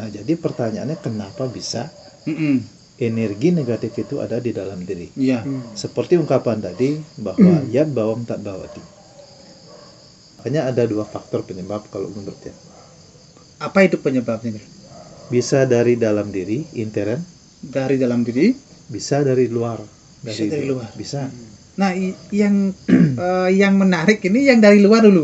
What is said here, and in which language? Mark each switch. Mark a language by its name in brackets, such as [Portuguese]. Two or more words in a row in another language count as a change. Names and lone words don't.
[Indonesian] Nah, jadi pertanyaannya kenapa bisa Mm-mm. energi negatif itu ada di dalam diri? Iya. Seperti ungkapan tadi bahwa [Sanskrit] यद् भावम् तद् भवति. [Indonesian] Makanya ada dua faktor penyebab kalau menurutnya. Apa itu penyebabnya? Bisa dari dalam diri, intern, Dari dalam diri. bisa dari luar. Bisa dari luar. Bisa. Nah, yang menarik ini yang dari luar dulu.